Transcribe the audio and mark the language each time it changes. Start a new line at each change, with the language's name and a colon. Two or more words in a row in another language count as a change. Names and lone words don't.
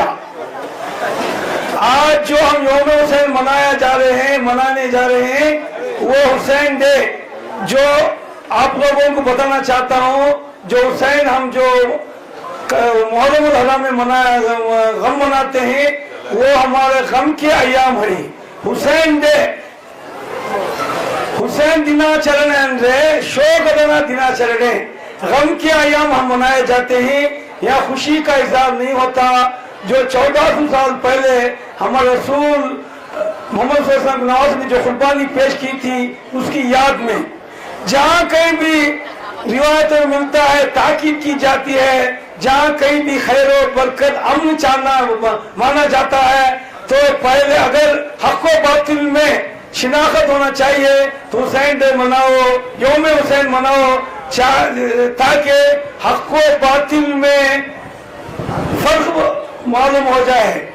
Urdu: آج جو ہم یوم حسین منانے جا رہے ہیں وہ حسین ڈے جو آپ لوگوں کو بتانا چاہتا ہوں. جو حسین ہم جو محرم الحرام میں غم مناتے ہیں وہ ہمارے غم کے ایام ہیں.
Kannada: حسین ڈے حسین ದಿನಾಚರಣೆ ಅಂದ್ರೆ ಶೋಕದ ದಿನಾಚರಣೆ.
Urdu: غم کے ایام ہم منائے جاتے ہیں. یہاں خوشی کا اظہار نہیں ہوتا. جو 1400 سال پہلے ہمارے رسول محمد صلی اللہ علیہ وسلم نے جو قربانی پیش کی تھی اس کی یاد میں جہاں کہیں بھی روایتوں میں ملتا ہے تاکید کی جاتی ہے، جہاں کہیں بھی خیر و برکت امن چاہنا مانا جاتا ہے تو پہلے اگر حق و باطل میں شناخت ہونا چاہیے تو حسین ڈے مناؤ، یوم حسین مناؤ تاکہ حق و باطل میں فرق معلوم ہو جائے.